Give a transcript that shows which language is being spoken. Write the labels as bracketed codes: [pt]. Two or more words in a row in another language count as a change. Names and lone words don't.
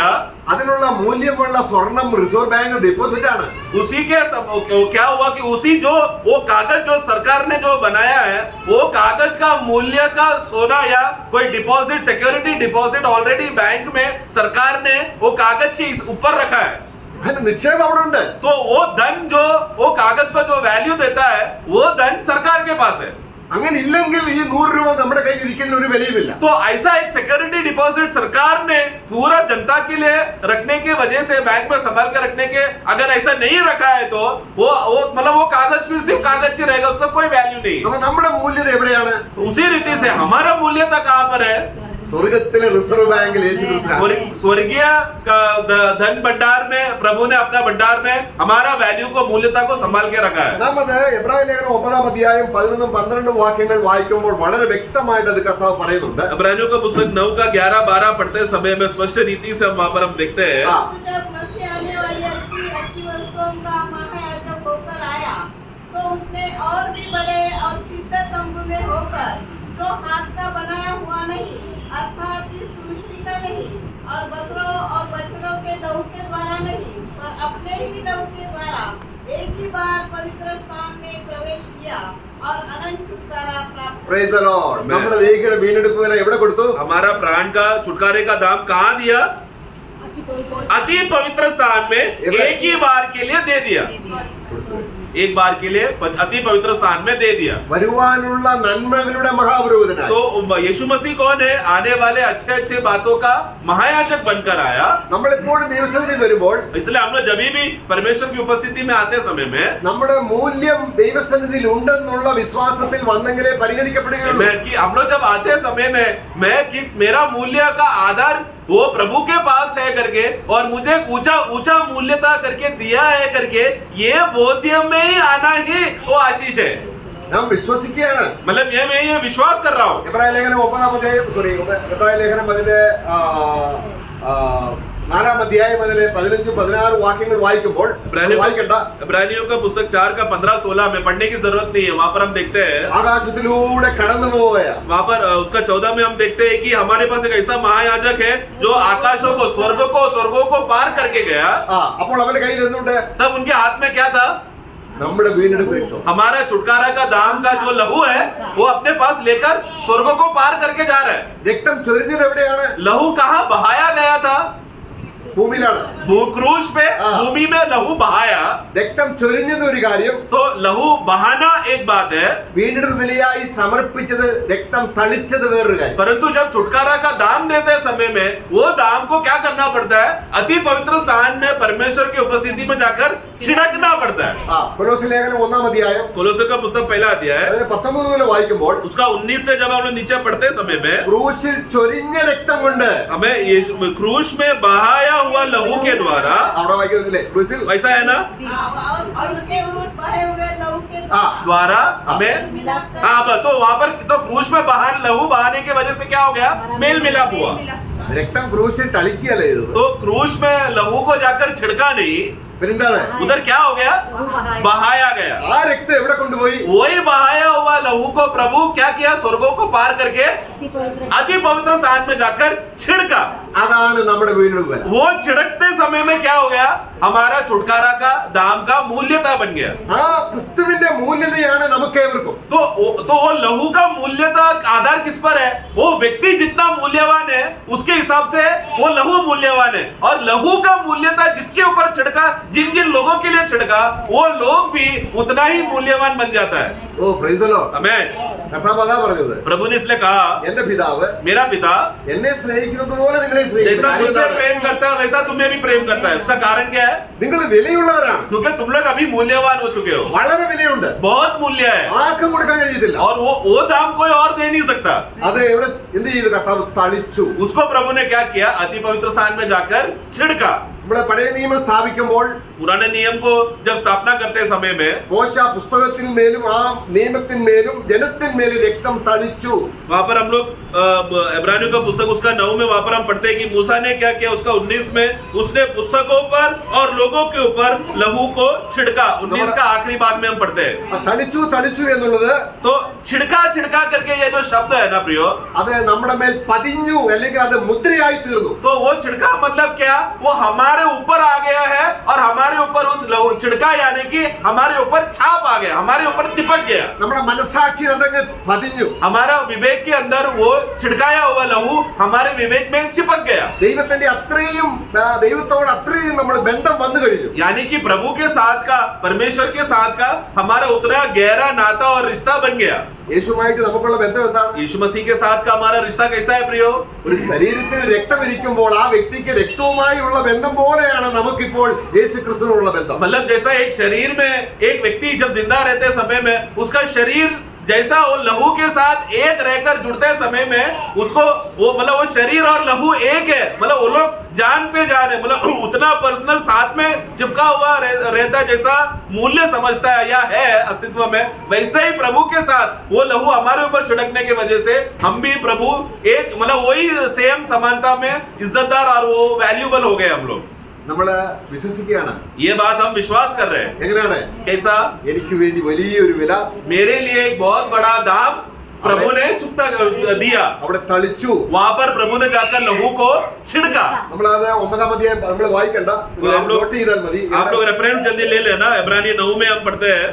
[ml] അതിനുള്ള മൂല്യമുള്ള സ്വർണം [en] reserve bank deposit [ml] ആണ്. [hi] उसी के क्या हुआ कि उसी जो वो कागज जो सरकार ने जो बनाया है, वो कागज का मूल्य का सोना या कोई [en] deposit security deposit already [hi] बैंक में सरकार ने वो कागज के ऊपर रखा है. [ml] അതിന്റെ നിക്ഷേപം അവിടെ ഉണ്ട്. [hi] तो वो धन जो वो कागज का जो वैल्यू देता है, वो धन सरकार के पास है. [ml] അങ്ങനെ ഇല്ലെങ്കിൽ ഈ 100 രൂപ നമ്മുടെ കയ്യിൽ ഇരിക്കുന്ന ഒരു വിലയുമില്ല. [hi] तो ऐसा एक [en] security deposit [hi] सरकार ने पूरा जनता के लिए रखने की वजह से बैंक में संभाल कर रखने के अगर ऐसा नहीं रखा है तो वो मतलब वो कागज फिर सिर्फ कागज ही रहेगा, उसका कोई वैल्यू नहीं. [ml] അപ്പൊ നമ്മുടെ മൂല്യത എവിടെയാണ്? [hi] उसी रीति से हमारा मूल्यता कहाँ पर है? [ml] സ്വർഗത്തിലെ റിസർവ് ബാങ്കിൽ യേശു ക്രിസ്തു. [hi] स्वर्गीय धन भंडार में प्रभु ने अपना भंडार में हमारा वैल्यू को मूल्यता को संभाल के रखा है. [ml] നാം അത് എബ്രായ ലേഖനം 9-ാം 11-12 വാക്യങ്ങൾ വായിക്കുമ്പോൾ വളരെ വ്യക്തമായിട്ട് അത് കർത്താവ് പറയുന്നുണ്ട്. [hi] इब्रानियों का पुस्तक 9 का 11-12 पढ़ते समय में स्पष्ट रीति से वहां पर हम देखते हैं. जब मसीह आने वाली अच्छी वस्तुओं का महायाजक होकर आया, तो उसने और भी बड़े और सिद्ध तंबू में होकर, जो हाथ का बनाया हुआ नहीं अर्थात इस सृष्टि का नहीं, और बकरों और बछड़ों के लहू के द्वारा नहीं, पर अपने ही लहू के द्वारा एक ही बार पवित्र स्थान में प्रवेश किया और अनंत छुटकारा प्राप्त. [en] Praise the Lord. [ml] നമ്മുടെ ദേഹിയുടെ വീണ്ടെടുപ്പ് വില എവിടെ കൊടുത്തു? [hi] हमारा प्राण का छुटकारे का दाम कहाँ दिया? अति पवित्र स्थान में एक ही बार के लिए दे दिया. एक बार के लिए अति पवित्र स्थान में दे दिया। [ml] വരുവാനുള്ള നന്മകളുടെ മഹാപുരോഹിതനായി [hi] तो यीशु मसीह कौन है? आने वाले अच्छे अच्छे बातों का महायाजक बनकर आया। [ml] നമ്മളെപ്പോഴും ദൈവസന്നിധി വരുമ്പോൾ [hi] इसलिए हम लोग जब भी परमेश्वर की उपस्थिति में आते समय में [ml] നമ്മുടെ മൂല്യം ദൈവസന്നിധിയിൽ ഉണ്ടെന്നുള്ള വിശ്വാസത്തിൽ വന്നെങ്കിലേ പരിഗണിക്കപ്പെടുകയുള്ളൂ. [hi] कि हम लोग जब आते समय में मैं कि मेरा मूल्य का आधार वो प्रभु के पास है करके और मुझे ऊंचा ऊंचा मूल्यता करके दिया है करके ये बोध्य में ही आना ही वो आशीष है। [ml] നാം വിശ്വസിക്കുകയാണ്. [hi] मतलब मैं ये विश्वास कर रहा हूँ। [ml] എബ്രായ ലേഖനം 4 അധ്യായം അതിന്റെ 4 അധ്യായം അതിലെ 15-16 വാക്യങ്ങൾ വായിക്കുമ്പോൾ വായിക്കണ്ട. [hi] इब्रानियों का पुस्तक 4 का 15-16 में पढ़ने की जरूरत नहीं है। वहाँ पर हम देखते हैं [ml] ആകാശത്തിലൂടെ കടന്നു പോവുക. [hi] वहाँ पर उसका 14 में हम देखते हैं कि हमारे पास एक ऐसा महायाजक है जो आकाशों को स्वर्गों को पार करके गया। [ml] അപ്പോൾ അവന്റെ കയ്യിൽ എന്തുണ്ട്? [hi] तब उनके हाथ में क्या था? [ml] നമ്മുടെ വീണ്ടെടുപ്പ് രക്തം. [hi] हमारा छुटकारा का दाम का जो लहू है वो अपने पास लेकर स्वर्गों को पार करके जा रहा है। [ml] രക്തം ചൊരിഞ്ഞത് എവിടെയാണ്? [hi] लहू कहाँ बहाया गया था? [ml] ഭൂമിയിലാണ്. [hi] क्रूस पे भूमि में लहू बहाया। [ml] രക്തം ചൊരിഞ്ഞത് ഒരു കാര്യം. [hi] तो लहू बहाना एक बात है, [ml] വീണ്ടെടുപ്പ് ബലിയായി സമർപ്പിച്ചത് രക്തം തളിച്ചത് വേറൊരു കാര്യം. [hi] परंतु जब छुटकारा का दाम देते समय में वो दाम को क्या करना पड़ता है? अति पवित्र स्थान में परमेश्वर की उपस्थिति में जाकर छिड़कना पड़ता है। [ml] കൊലോസ്യ ലേഖനം 1 അധ്യായം [hi] कोलोस्से का पुस्तक पहला अध्याय है, [ml] അതിലെ 19 മുതൽ വായിക്കുമ്പോൾ [hi] उसका 19 से जब हम लोग नीचे पढ़ते समय में [ml] ക്രൂശിൽ ചൊരിഞ്ഞ രക്തം കൊണ്ട് [hi] हमें क्रूस में बहाया हुआ लहू के द्वारा, [ml] അവിടെ വായിക്കുന്നില്ലേ ക്രൂശിൽ [hi] वैसा है ना, और उसके उस बहे हुए लहू के द्वारा हमें मिलाप तो वहां पर तो क्रूस में बाहर लहू बहाने की वजह से क्या हो गया? मेल मिलाप हुआ। [ml] രക്തം ക്രൂശിൽ തളിക്കുകയല്ല ചെയ്തത്. [hi] तो क्रूस में लहू को जाकर छिड़का नहीं, [ml] പിന്നെന്താണ്? [hi] उधर क्या हो गया? बहाया गया। [ml] ആ രക്തം എവിടെ കൊണ്ടുപോയി? [hi] वही बहाया हुआ लहू को प्रभु क्या किया? स्वर्गों को पार करके अति पवित्र स्थान में जाकर छिड़का। [ml] അതാണ് നമ്മുടെ വീണ്ടെടുപ്പ് ബലം. [hi] वो छिड़कते समय में क्या हो गया? हमारा छुटकारा का दाम का मूल्यता बन गया। [ml] ആ ക്രിസ്തുവിന്റെ മൂല്യതയാണ് നമുക്കേവർക്കും. [hi] तो वो लहू का मूल्यता आधार किस पर है? वो व्यक्ति जितना मूल्यवान है उसके हिसाब से वो लहू मूल्यवान है, और लहू का मूल्यता जिसके ऊपर छिड़का, जिन जिन लोगों के लिए छिड़का, वो लोग भी उतना ही मूल्यवान बन जाता है। [en] O praise the Lord. [hi] हमें [ml] കർത്താവ് അതാ പറഞ്ഞത്. [hi] प्रभु ने इसलिए कहा, [ml] എന്റെ പിതാവ് [hi] मेरा पिता [ml] എന്നെ സ്നേഹിക്കുന്നത് പോലെ നിങ്ങളെ [hi] जैसा [ml] സ്നേഹിക്കുന്നു. [hi] मुझसे प्रेम करता है वैसा तुम्हें भी प्रेम करता है। उसका कारण क्या है? [ml] നിങ്ങൾ വിലയുള്ളവരാണ്. [hi] क्योंकि तुम लोग अभी मूल्यवान हो चुके हो, [ml] വളരെ വിലയുണ്ട്. [hi] बहुत मूल्य है, [ml] ആർക്കും കൊടുക്കാൻ കഴിയത്തില്ല. [hi] और वो दाम कोई और दे नहीं सकता। [ml] അത് എവിടെ എന്ത് ചെയ്തു? കർത്താവ് തളിച്ചു. [hi] उसको प्रभु ने क्या किया? अति पवित्र स्थान में जाकर छिड़का। [ml] നമ്മളെ പഴയ നിയമം സ്ഥാപിക്കുമ്പോൾ [hi] पुराने नियम को जब स्थापना करते समय में [ml] മോശ പുസ്തകത്തിന്മേലും ആ നിയമത്തിന്മേലും ജനത്തിന്മേലും രക്തം തളിച്ചു. [hi] वहाँ पर हम लोग इब्रानियों का पुस्तक उसका 9 में वहाँ पर हम पढ़ते हैं कि मूसा ने क्या किया? उसका 19 में उसने पुस्तकों पर और लोगों के ऊपर लहू को छिड़का। 19 का आखिरी भाग में हम पढ़ते हैं। [ml] ആ തളിച്ചു തളിച്ചു എന്നുള്ളത് [hi] तो छिड़का करके ये जो शब्द है ना प्रियो, [ml] അത് നമ്മുടെ മേൽ പതിഞ്ഞു, അല്ലെങ്കിൽ അത് മുദ്രയായി തീർന്നു. [hi] तो वो छिड़का मतलब क्या? वो हमारे ऊपर आ गया है, और हमारे ऊपर उस लहू छिड़का यानी कि हमारे ऊपर छाप आ गया, हमारे ऊपर चिपक गया। [ml] നമ്മുടെ മനസാക്ഷിയിൽ അതങ്ങ് പതിഞ്ഞു. [hi] हमारा विवेक के अंदर वो छिड़काया हुआ लहू हमारे विवेक में चिपक गया। [ml] ദൈവത്തിന്റെ അത്രയും ദൈവത്തോട് അത്രയും നമ്മൾ ബന്ധം വന്നു കഴിഞ്ഞു. [hi] यानी कि प्रभु के साथ का, परमेश्वर के साथ का हमारा उतना गहरा नाता और रिश्ता बन गया। [ml] യേശുവുമായിട്ട് നമുക്കുള്ള ബന്ധം എന്താണ്? [hi] यीशु मसीह के साथ का हमारा रिश्ता कैसा है प्रियो? [ml] ഒരു ശരീരത്തിൽ രക്തം ഇരിക്കുമ്പോൾ ആ വ്യക്തിക്ക് രക്തവുമായുള്ള ബന്ധം പോലെയാണ് നമുക്കിപ്പോൾ യേശു ക്രിസ്തുവിനുള്ള ബന്ധം. [hi] मतलब जैसा एक शरीर में एक व्यक्ति जब जिंदा रहते समय में उसका शरीर जैसा वो लहू के साथ एक रहकर जुड़ते समय में उसको वो मतलब वो शरीर और लहू एक है, मतलब वो लोग जान पे जान है, मतलब उतना पर्सनल साथ में चिपका हुआ रहता जैसा मूल्य समझता है या है अस्तित्व में, वैसे ही प्रभु के साथ वो लहू हमारे ऊपर छिड़कने की वजह से हम भी प्रभु एक मतलब वही सेम समानता में इज्जतदार और वो वैल्यूबल हो गए हम लोग। [ml] നമ്മള് വിശ്വസിക്കുകയാണ്. [hi] ये बात हम विश्वास कर रहे हैं। [ml] എങ്ങനെയാണ്? [hi] कैसा? [ml] എനിക്ക് വേണ്ടി വലിയൊരു വില [hi] मेरे लिए एक बहुत बड़ा दाम प्रभु ने चुकता दिया, [ml] അവിടെ തളിച്ചു. [hi] वहां पर प्रभु ने जाकर लहू को छिड़का। [ml] നമ്മളത് 9-ാം അധ്യായം നമ്മൾ വായിക്കണ്ട, നോട്ട് ചെയ്താൽ മതി. [hi] आप लोग रेफरेंस जल्दी ले लेना। इब्रानी 9 में हम पढ़ते हैं,